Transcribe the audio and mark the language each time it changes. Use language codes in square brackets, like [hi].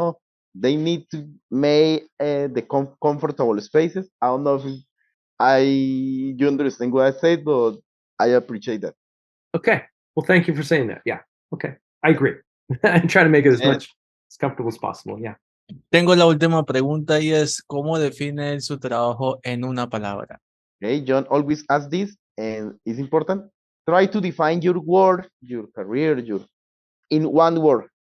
[en] No, they need to make the comfortable spaces. I don't know if you understand what I said, but I appreciate that. Okay. Well, thank you for saying that. Yeah. Okay. I agree. I try to make it as much as comfortable as possible. Yeah. [es] Tengo la última pregunta y es, ¿cómo define él su trabajo en una palabra? [en] Hey, Jhon always asks this, and it's important. Try to define your work, your career, in one word.